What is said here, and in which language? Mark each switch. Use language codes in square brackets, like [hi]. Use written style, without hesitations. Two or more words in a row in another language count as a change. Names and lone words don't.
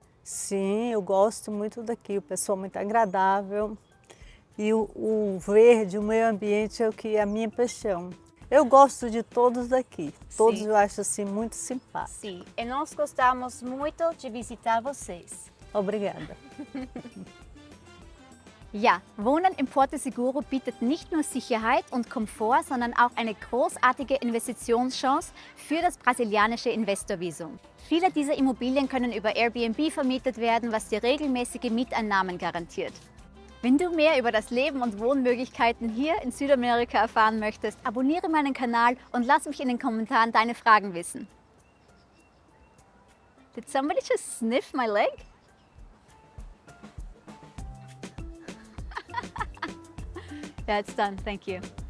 [pt] Sim, eu gosto muito daqui. O pessoal é muito agradável. E o verde, o meio ambiente é o que é a minha paixão. Eu gosto de todos daqui. Todos Sim. eu acho assim muito simpáticos. Sim, e nós gostamos muito de visitar vocês. Obrigada. [de] Ja, Wohnen im Porto Seguro bietet nicht nur Sicherheit und Komfort, sondern auch eine großartige Investitionschance für das brasilianische Investorvisum. Viele dieser Immobilien können über Airbnb vermietet werden, was dir regelmäßige Mieteinnahmen garantiert. Wenn du mehr über das Leben und Wohnmöglichkeiten hier in Südamerika erfahren möchtest, abonniere meinen Kanal und lass mich in den Kommentaren deine Fragen wissen. [en] Did somebody just sniff my leg? Yeah, it's done. Thank you.